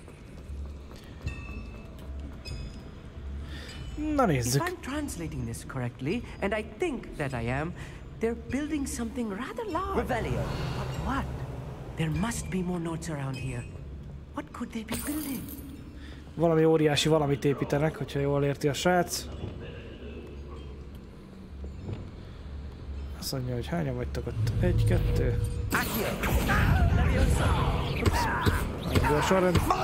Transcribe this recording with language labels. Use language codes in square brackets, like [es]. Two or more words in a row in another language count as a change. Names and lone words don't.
[hu] Na nézzük. [en] If I'm translating this correctly, and I think that I am, they're building something rather large. Revelio. But what? There must be more notes around here. What could they be building? [hu] Valami óriási valamit építenek, hogyha jól érti a srác. Azt mondja, hogy hányan vagytok ott? 1, 2. Nagyon a sorrend.